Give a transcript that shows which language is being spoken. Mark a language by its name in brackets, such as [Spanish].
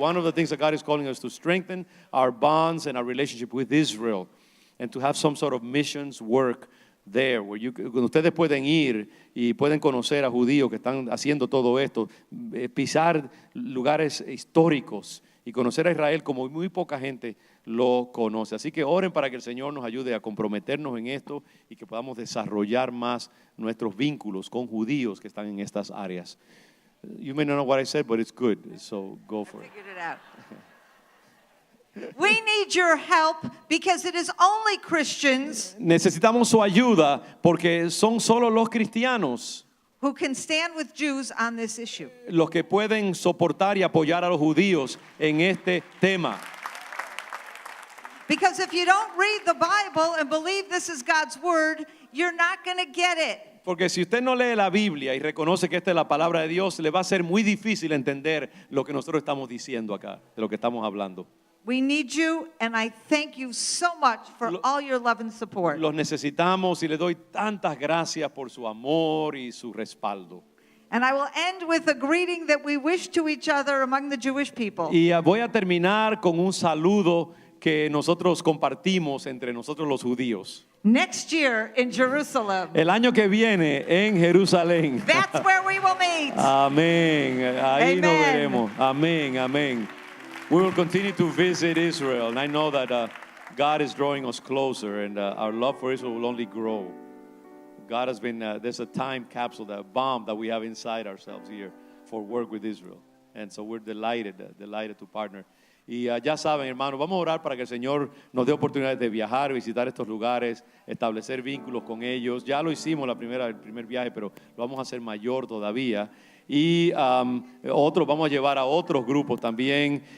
[English] One of the things that God is calling us to strengthen our bonds and our relationship with Israel and to have some sort of missions work there, where [Spanish] ustedes pueden ir y pueden conocer a judíos que están haciendo todo esto, pisar lugares históricos y conocer a Israel como muy poca gente lo conoce. Así que oren para que el Señor nos ayude a comprometernos en esto y que podamos desarrollar más nuestros vínculos con judíos que están en estas áreas. [English] You may not know what I said, but it's good, so go for it. Figured it out. We need your help because it is only Christians [Spanish] Necesitamos su ayuda porque son solo los cristianos [English] who can stand with Jews on this issue. [Spanish] los que pueden soportar y apoyar a los judíos en este tema. [English] Because if you don't read the Bible and believe this is God's word, you're not going to get it. [Spanish] Porque si usted no lee la Biblia y reconoce que esta es la palabra de Dios, le va a ser muy difícil entender lo que nosotros estamos diciendo acá, de lo que estamos hablando. [English] We need you, and I thank you so much for all your love and support. [Spanish] Los necesitamos y le doy tantas gracias por su amor y su respaldo. [English] And I will end with a greeting that we wish to each other among the Jewish people. [Spanish] Y voy a terminar con un saludo que nosotros compartimos entre nosotros los judíos. [English] Next year in Jerusalem, [Spanish] El año que viene en Jerusalén. [English] that's where we will meet. [Spanish] Amén. Ahí nos [English] Amen. [Spanish] veremos. Amén, amén. [English] We will continue to visit Israel, and I know that God is drawing us closer, and our love for Israel will only grow. God has been, there's a time capsule, that bomb that we have inside ourselves here for work with Israel. And so we're delighted to partner. [Spanish] Y ya saben, hermanos, vamos a orar para que el Señor nos dé oportunidades de viajar, visitar estos lugares, establecer vínculos con ellos. Ya lo hicimos el primer viaje, pero lo vamos a hacer mayor todavía. Y vamos a llevar a otros grupos también.